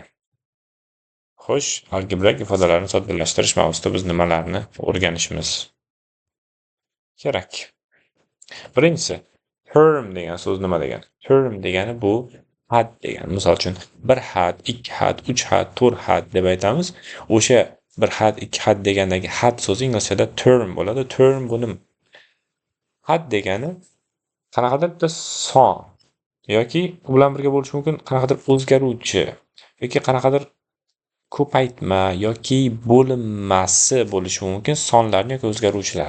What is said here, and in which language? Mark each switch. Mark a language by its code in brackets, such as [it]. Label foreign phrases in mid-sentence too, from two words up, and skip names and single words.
[uz] Xo'sh, algebrak ifodalarni soddalashtirish mavzusida biz nimalarni o'rganishimiz kerak? Birinchisi, term degan so'z nima degani? Term degani bu had degani. Misol uchun, 1 had, 2 had, 3 had, 4 had deb aytamiz. O'sha 1 had, 2 had degandagi had so'zi inglizchada term bo'ladi. Term bu nima? Had degani qanaqadir bitta son yoki u bilan birga bo'lishi mumkin qanaqadir o'zgaruvchi yoki qanaqadir ko'paytma yoki bo'linmasi bo'lishi mumkin sonlarni yoki o'zgaruvchilar.